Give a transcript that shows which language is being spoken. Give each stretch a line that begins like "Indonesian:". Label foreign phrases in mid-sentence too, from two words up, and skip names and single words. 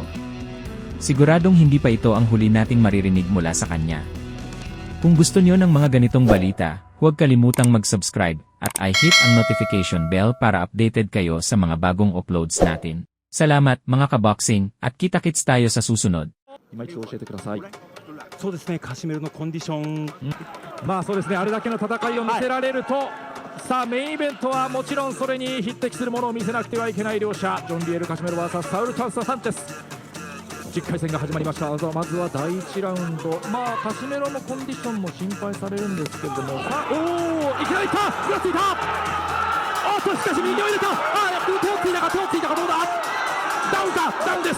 Filipino: Siguradong hindi pa ito ang huli nating maririnig mula sa kanya. Kung gusto niyo ng mga ganitong balita, huwag kalimutang mag-subscribe at i-hit ang notification bell para updated kayo sa mga bagong uploads natin. Salamat mga kaboxing at kita-kits tayo sa susunod.
Japanese: 今一度教えてください。そうですね、カシメロのコンディション、まあそうですね、あれだけの戦いを見せられると、さあメインイベントはもちろんそれに匹敵するものを見せなくてはいけない両者、ジョン・リエル・カシメロ vs サウル・チャンス・サンチェス。10回戦が始まりました。まずは第1ラウンド、まあカシメロのコンディションも心配されるんですけれども、さあいきなりいった、ふらついた、おっとしかし右を入れた、手をついたかどうだ、ダウンか、ダウンです。